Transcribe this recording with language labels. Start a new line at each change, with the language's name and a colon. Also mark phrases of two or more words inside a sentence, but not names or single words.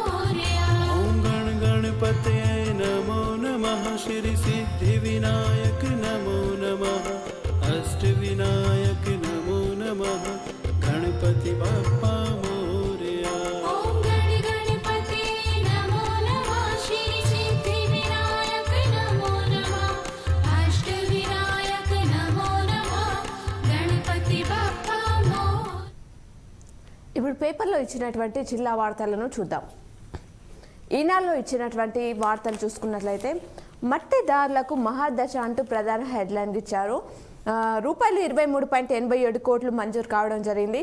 Sanskrit: ॐ गण गणपते नमो नमः श्री सिद्धिविनायक नमो नमः अष्टविनायक नमो नमः गणपति बाप्पा मोरया ॐ गण गणपते नमो नमः श्री सिद्धिविनायक नमो नमः अष्टविनायक नमो नमः गणपति बाप्पा मोरया।
Telugu: ఇప్పుడు పేపర్లో ఇచ్చినటువంటి జిల్లా వార్తలను చూద్దాం. ఈనాడులో ఇచ్చినటువంటి వార్తలు చూసుకున్నట్లయితే మట్టిదారులకు మహాదశ అంటూ ప్రధాన హెడ్లైన్ ఇచ్చారు. రూపాయలు 23.87 కోట్లు మంజూరు కావడం జరిగింది.